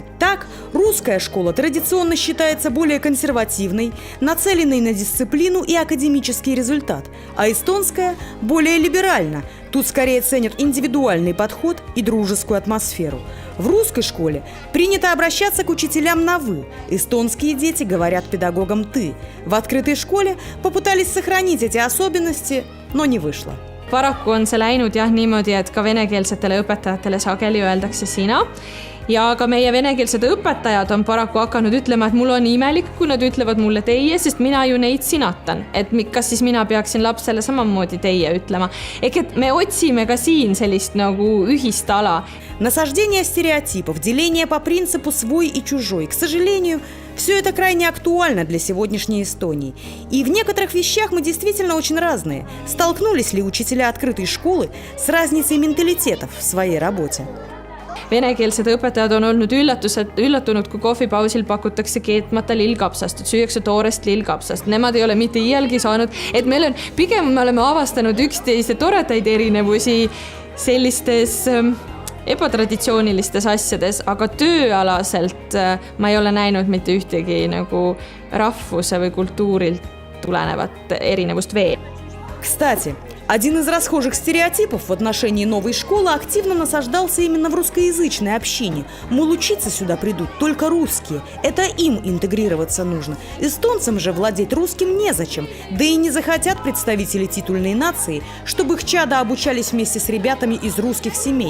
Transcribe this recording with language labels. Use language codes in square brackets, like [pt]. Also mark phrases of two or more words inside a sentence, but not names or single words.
[ru] Так, русская школа традиционно считается более консервативной, нацеленной на дисциплину и академический результат, а эстонская – более либеральна. Тут скорее ценят индивидуальный подход и дружескую атмосферу. В русской школе принято обращаться к учителям на «вы». Эстонские дети говорят педагогам «ты». В открытой школе попытались сохранить эти особенности, но не вышло. [et] Paraku on see läinud niimoodi, et ka venekeelsetele õpetajatele sageli öeldakse sina. Ja ka meie venekeelsed õpetajad on paraku hakanud ütlema, et mul on imelik, kui nad ütlevad mulle teie, sest mina ju neid sinatan. Et kas siis mina peaksin lapsele samamoodi teie ütlema. Et me otsime ka siin sellist ühist ala. [ru] Насаждение стереотипов, деление по принципу свой и чужой. К сожалению, все это крайне актуально для сегодняшней Эстонии. И в некоторых вещах мы действительно очень разные. Столкнулись ли учителя открытой школы с разницей менталитетов в своей работе? [et] Venekeelsed õpetajad on olnud üllatunud, kui kohvipausil pakutakse keetmata lillkapsast, et süüakse toorest lillkapsast. Nemad ei ole mitte iialgi saanud, et pigem me oleme avastanud üksteise toredaid erinevusi sellistes ebatraditsioonilistes asjades, aga tööalaselt ma ei ole näinud mitte ühtegi rahvuse või kultuurilt tulenevat erinevust veel. [ru] Кстати, Один из расхожих стереотипов в отношении новой школы активно насаждался именно в русскоязычной общине. Мол, учиться сюда придут только русские. Это им интегрироваться нужно. Эстонцам же владеть русским незачем. Да и не захотят представители титульной нации, чтобы их чада обучались вместе с ребятами из русских семей.